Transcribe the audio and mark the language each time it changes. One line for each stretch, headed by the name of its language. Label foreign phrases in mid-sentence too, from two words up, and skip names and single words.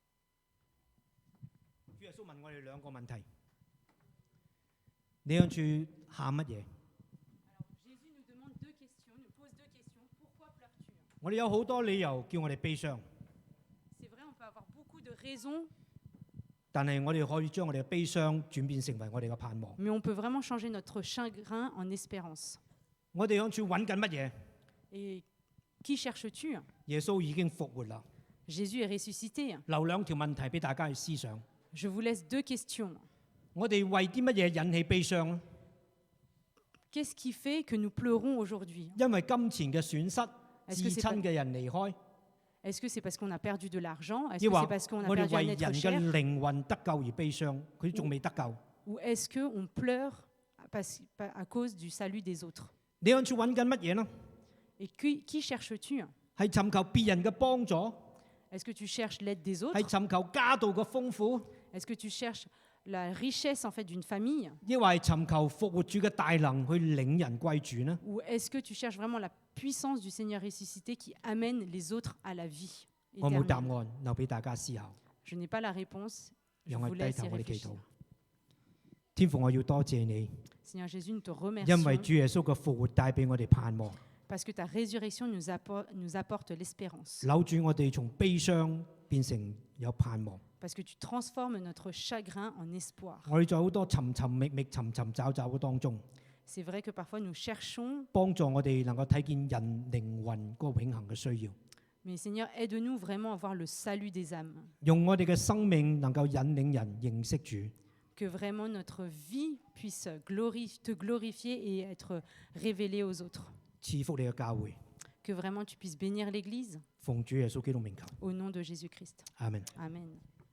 Cantonese: 主耶穌問我哋兩個問題：你向住喊乜嘢？我哋有好多理由叫我哋悲傷，但係我哋可以將我哋嘅悲傷轉變成為我哋嘅盼望。
French: Mais on peut vraiment changer notre chagrin en espérance.
Cantonese: 我哋向住揾緊乜嘢？
French: Et qui cherches-tu?
Cantonese: 耶穌已經復活啦。
French: Jésus est ressuscité.
Cantonese: 留兩條問題俾大家去思想。
French: Je vous laisse 2 questions.
Cantonese: 我哋為啲乜嘢引起悲傷咧？
French: Qu'est-ce qui fait que nous pleurons aujourd'hui?
Cantonese: 因為金錢嘅損失、
French: Est-ce que
Cantonese: 至
French: c'est
Cantonese: 親嘅人離開，
French: Est-ce que c'est parce qu'on a perdu de l'argent? Est-ce
Cantonese: 抑
French: que
Cantonese: 或
French: c'est parce qu'on a
Cantonese: 我哋
French: perdu un
Cantonese: 為
French: être
Cantonese: 人
French: cher?
Cantonese: 嘅靈魂得救而悲傷，佢仲未得救。
French: Ou est-ce qu'on pleure à cause du salut des autres?
Cantonese: 你向住揾緊乜嘢呢？
French: Et qui cherches-tu?
Cantonese: 係尋求別人嘅幫助，
French: Est-ce que tu cherches l'aide des
Cantonese: 係
French: autres?
Cantonese: 尋求家道嘅豐富，
French: Est-ce que tu cherches la richesse en fait d'une famille?
Cantonese: 抑或係尋求復活主嘅大能去領人歸主呢？
French: Ou est-ce que tu cherches vraiment la puissance du Seigneur ressuscité qui amène les autres à la vie
Cantonese: 我冇答
French: éternelle?
Cantonese: 案，留俾大家思考。
French: Je n'ai pas la réponse. Je
Cantonese: 讓我
French: vous
Cantonese: 低
French: laisse
Cantonese: 頭，
French: y
Cantonese: 我哋祈
French: réfléchir.
Cantonese: 禱。天父，我要多謝你，
French: Seigneur Jésus, nous te
Cantonese: 因為
French: remercions
Cantonese: 主耶穌嘅復活帶俾我哋盼望，
French: parce que ta résurrection nous apporte l'espérance.
Cantonese: 扭轉我哋從悲傷變成有盼望。
French: Parce que tu transformes notre chagrin en espoir.
Cantonese: 我哋在好多尋尋覓覓、尋尋找找嘅當中，
French: C'est vrai que parfois nous cherchons,
Cantonese: 幫助我哋能夠睇見人靈魂嗰個永恆嘅需要，
French: mais Seigneur, aide-nous vraiment à voir le salut des âmes.
Cantonese: 用我哋嘅生命能夠引領人認識主。
French: Que vraiment notre vie puisse te glorifier et être révélée aux autres.
Cantonese: 賜福你嘅教會，
French: Que vraiment tu puisses bénir l'Église
Cantonese: 奉主耶穌基督名求，
French: au nom de Jésus-Christ.
Cantonese: 阿門。
French: Amen.